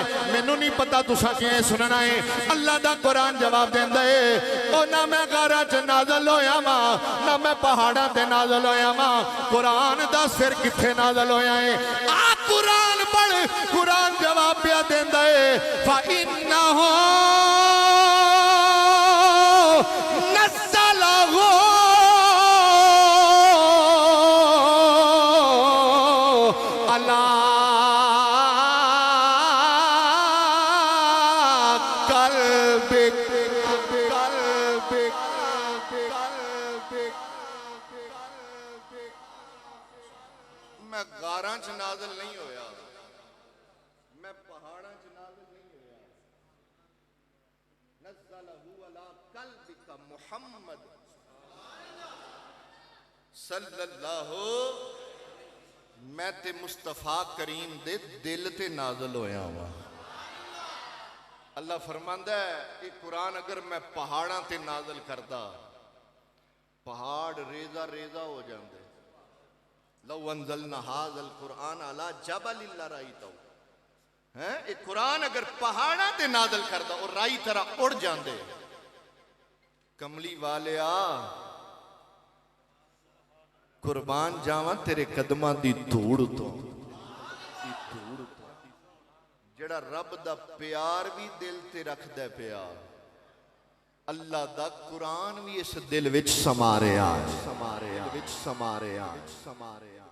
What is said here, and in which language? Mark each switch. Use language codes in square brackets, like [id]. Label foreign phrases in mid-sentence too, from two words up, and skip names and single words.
[pa] میںوں نہیں پتا تساں کویں سننا ہے۔ اللہ دا قرآن جواب دیندا ہے او نہ میں غاراں چ نازل ہویا وا نہ میں پہاڑاں تے نازل ہویا وا. قرآن دس فیر کتھے نازل ہویا ہے? آ قرآن پڑھ. قرآن جواب پیا دیندا ہے [ar] فإنه نزله على [pa] میں غاراں چ نازل نہیں ہویا، میں پہاڑاں چ نازل نہیں ہویا. [ar] نزله على قلبك محمد صلى الله, [pa] میں تے مصطفیٰ کریم دے دل تے نازل ہویا وا. اللہ فرماندا ہے یہ قرآن اگر میں پہاڑاں تے نازل کردا پہاڑ ریزہ ریزہ ہو جاتے. [ar] لو أنزلنا هذا القرآن على جبل لرأيته [pa] ہیں، یہ قرآن اگر پہاڑاں تے نازل کردا اور رائی طرح اڑ جاتے. کملی والیا قربان جاواں تیرے قدماں دی دھوڑ تو، جیہڑا رب دا پیار بھی دل تے رکھدا پیا، اللہ دا قرآن بھی اس دل وچ سما رہا ہے.